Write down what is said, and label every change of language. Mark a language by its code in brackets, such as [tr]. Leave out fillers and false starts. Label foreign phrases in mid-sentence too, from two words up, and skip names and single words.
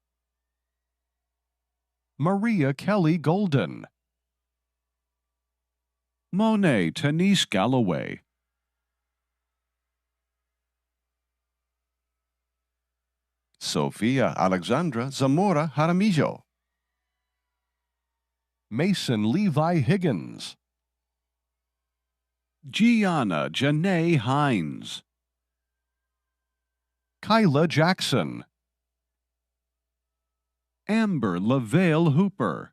[en] Maria Kelly Golden, Monet Tanise Galloway, Sofia Alexandra Zamora Jaramillo, Mason Levi Higgins, Gianna Janae Hines, Kyla Jackson, Amber LaVale Hooper,